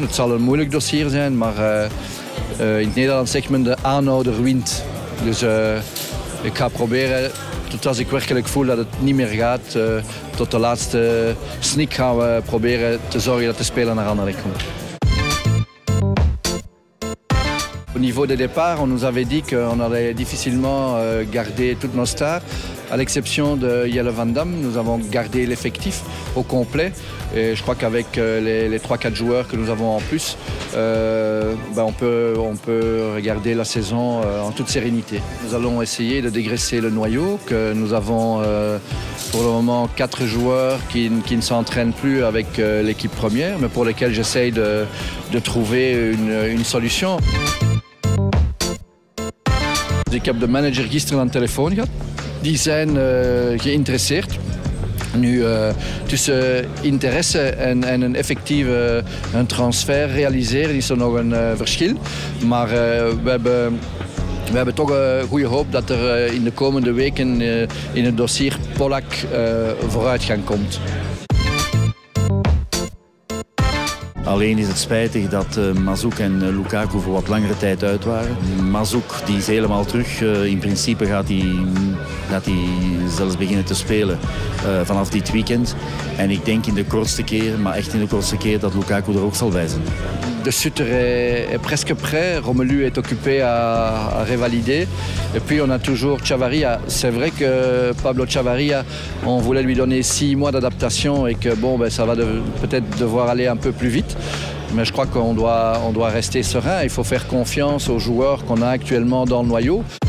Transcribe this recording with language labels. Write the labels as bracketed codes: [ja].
[nl] Het zal een moeilijk dossier zijn, maar in het Nederlands zegt men de aanhouder wint. Dus ik ga proberen, tot als ik werkelijk voel dat het niet meer gaat, tot de laatste snik gaan we proberen te zorgen dat de speler naar Anderlecht komt. [fr] Au niveau des départs, on nous avait dit qu'on allait difficilement garder toutes nos stars. À l'exception de Jelle Van Damme, nous avons gardé l'effectif au complet. Et je crois qu'avec les 3-4 joueurs que nous avons en plus, on peut regarder la saison en toute sérénité. Nous allons essayer de dégraisser le noyau, que nous avons pour le moment 4 joueurs qui ne s'entraînent plus avec l'équipe première, mais pour lesquels j'essaye de trouver une solution. [nl] Ik heb de manager gisteren aan de telefoon gehad. Die zijn geïnteresseerd. Nu, tussen interesse en een effectieve transfer realiseren is er nog een verschil. Maar we hebben toch goede hoop dat er in de komende weken in het dossier Polak vooruitgang komt. Alleen is het spijtig dat Mazouk en Lukaku voor wat langere tijd uit waren. Mazouk die is helemaal terug. In principe gaat hij zelfs beginnen te spelen vanaf dit weekend. En ik denk in de kortste keer, maar echt in de kortste keer, dat Lukaku er ook zal bij zijn. [fr] De Sutter est presque prêt, Romelu est occupé à revalider. Et puis on a toujours Chavarria. C'est vrai que Pablo Chavarria, on voulait lui donner 6 mois d'adaptation et que bon, ça va peut-être devoir aller un peu plus vite. Mais je crois qu'on doit rester serein. Il faut faire confiance aux joueurs qu'on a actuellement dans le noyau.